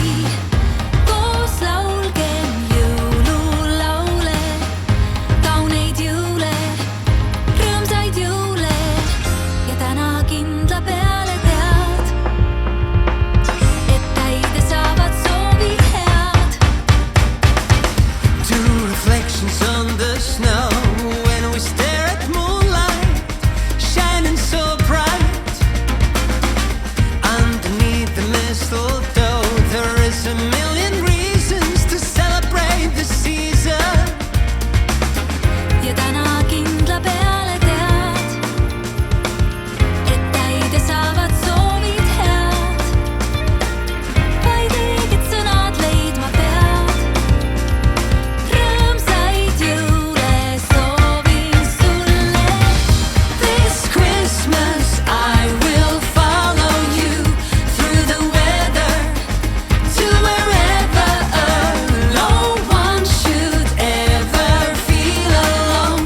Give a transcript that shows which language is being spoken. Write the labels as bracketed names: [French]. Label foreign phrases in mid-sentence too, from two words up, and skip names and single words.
[Estonian] Koos laulgem jõululaule, kauneid jõule, rõõmsaid jõule. Ja täna kindla peale tead, et täide saavad soovid head. [English] Two reflections on the snow when we stare at moonlight shining so bright. Underneath the mistletoe there is a million reasons to celebrate the season. [Estonian] Ja täna kindla peale tead, et täide saavad soovid head. Vaid õiged sõnad leidma pead. Rõõmsaid jõule soovin sulle. [English] This Christmas I will follow you through the weather to wherever no one should ever feel alone.